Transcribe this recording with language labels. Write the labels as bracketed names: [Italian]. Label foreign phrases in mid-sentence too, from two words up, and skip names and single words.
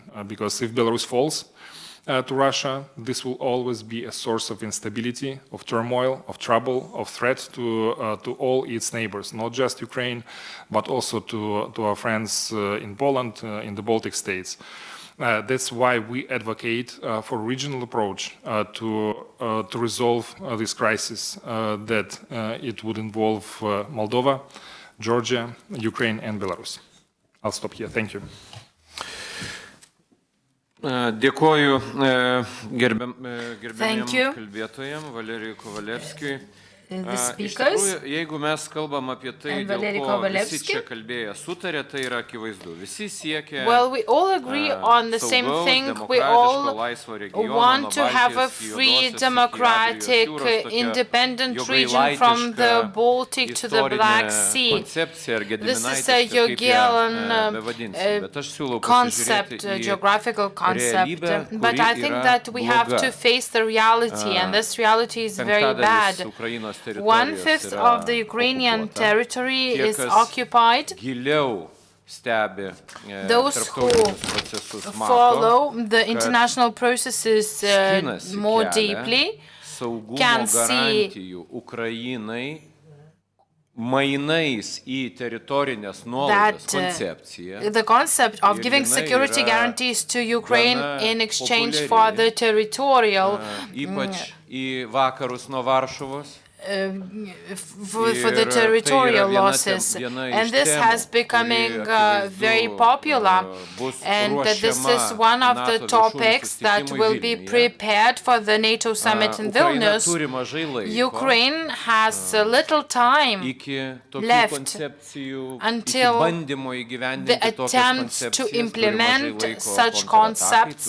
[English] Because if Belarus falls to Russia, this will always be a source of instability, of turmoil, of trouble, of threat to all its neighbors, not just Ukraine, but also to our friends in Poland, in the Baltic states. That's why we advocate for a regional approach to resolve this crisis, that it would involve Moldova, Georgia, Ukraine, and Belarus. I'll stop here. Thank you. [Lithuanian] Dėkoju gerbiamiem kalbėtojam Valerijui Kovalevskijui. Iš tikrųjų, jeigu mes kalbam apie tai, dėl ko visi čia kalbėję sutarė, tai yra akivaizdu. Visi siekia [English] we all agree on the same thing. We all want to have a free, democratic, independent region from the Baltic to the Black Sea. This is a Hegelian concept, a geographical concept. But I think that we have to face the reality, and this reality is very bad. 1/5 of the Ukrainian territory is occupied. Those who follow the international processes more deeply can see [Lithuanian] mainais į teritorinės nuolaidas koncepciją. [English] The concept of giving security guarantees to Ukraine in exchange for the territorial [Lithuanian] ypač į vakarus nuo Varšuvos. [English] For the territorial losses, and this has becoming very popular, and that this is one of the topics that will be prepared for the NATO summit in Vilnius. Ukraine has little time left until the attempts to implement such concepts.